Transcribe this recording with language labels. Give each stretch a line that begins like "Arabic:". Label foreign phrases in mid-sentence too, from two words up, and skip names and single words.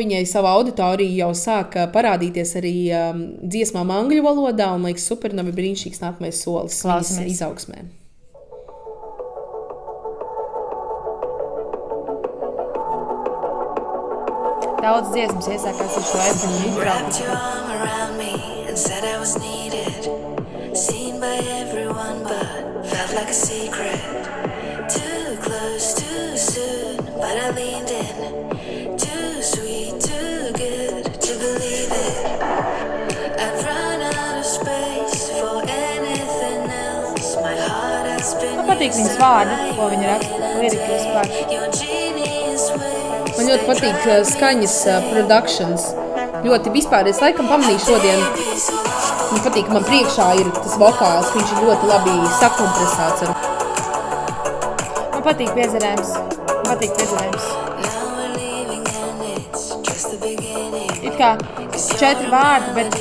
Latvian: Viņai savā auditorija jau sāka parādīties arī dziesmām angļu valodā, un liekas, Supernova ir brīnišķīgs nākamais solis viņas izaugsmē. Daudz dziesmas iesākās ar šo efektu izbraukumu.
English: Seen by everyone, but felt like a secret. Too close, too soon, but I leaned in. Too sweet, too good to believe it. I've run out of space for anything else. My heart has been.
Latvian: Man patīk viņas vārdi, ko viņa raksta, lirika vispār.
English: Your genius ways.
Latvian: Man ļoti patīk skaņas productions. Ļoti vispār, es laikam pamanīju šodien. Man patīk, ka man priekšā ir tas vokāls, ka viņš ir ļoti labi sakompresēts. Man patīk piezerējums. It kā 4 vārdi, bet